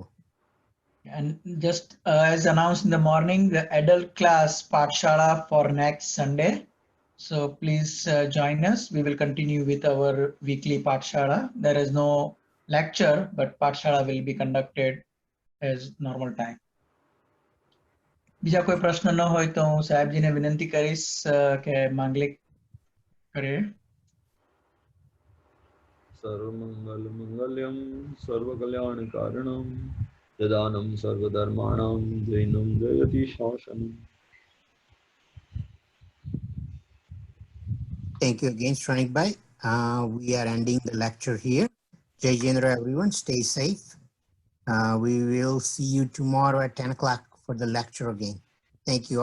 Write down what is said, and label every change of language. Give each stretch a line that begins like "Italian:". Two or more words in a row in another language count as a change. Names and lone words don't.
English: And just as announced in the morning, the adult class Pathshala for next Sunday. So please join us. We will continue with our weekly Pathshala. There is no lecture, but Pathshala will be conducted as normal time.
Gujarati: બીજા કોઈ પ્રશ્ન ન હોય તો હું સાહેબજીને વિનંતી કરીશ કે માંગલિક કરે.
Sanskrit: सर्वमंगल मंगल्यम सर्वकल्याणकारणम यदानं सर्वधर्माणां जैनं जयति शासनम्.
English: Thank you again, Shranik Bhai. We are ending the lecture here.
Gujarati: જય જિનેન્દ્ર,
English: everyone. Stay safe. We will see you tomorrow at 10 o'clock for the lecture again.